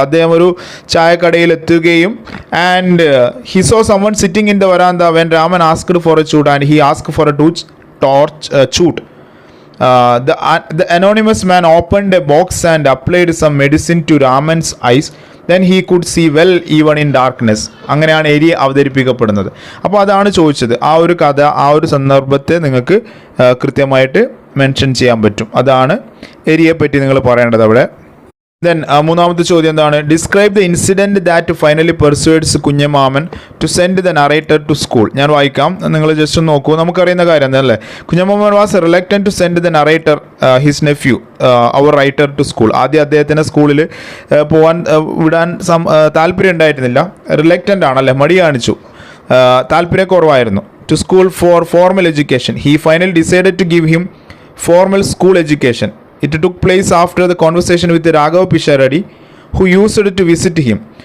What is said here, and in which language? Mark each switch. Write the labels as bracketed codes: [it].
[ml] അദ്ദേഹം ഒരു ചായക്കടയിൽ എത്തുകയും [en] And he saw someone sitting in the veranda when Raman asked for a chute and he asked for a chute. The anonymous man opened a box and applied some medicine to Raman's eyes. Then he could see well even in darkness. [ml] അങ്ങനെയാണ് എരി അവതരിപ്പിക്കപ്പെടുന്നത്. അപ്പോൾ അതാണ് ചോദിച്ചത്. ആ ഒരു കഥ, ആ ഒരു സന്ദർഭത്തെ നിങ്ങൾക്ക് കൃത്യമായിട്ട് മെൻഷൻ ചെയ്യാൻ പറ്റും. അതാണ് എരിയെ പറ്റി നിങ്ങൾ പറയേണ്ടത് അവിടെ. ദെൻ മൂന്നാമത്തെ ചോദ്യം എന്താണ്? [en] Describe the incident that finally persuades Kunjamaman to send the narrator to school. [ml] ഞാൻ വായിക്കാം, നിങ്ങൾ ജസ്റ്റ് ഒന്ന് നോക്കൂ. നമുക്കറിയുന്ന കാര്യം എന്താണല്ലേ. [en] Kunjamaman was reluctant to send the narrator his nephew our writer to school. [ml] ആദ്യം അദ്ദേഹത്തിന് സ്കൂളിൽ വിടാൻ താല്പര്യം ഉണ്ടായിരുന്നില്ല. റിലക്റ്റൻ്റ് ആണല്ലേ, മടി കാണിച്ചു, താല്പര്യക്കുറവായിരുന്നു. [en] To school for formal education. He finally decided to give him formal school education. It took place after the conversation with Raghav Pisharadi, who used to visit him.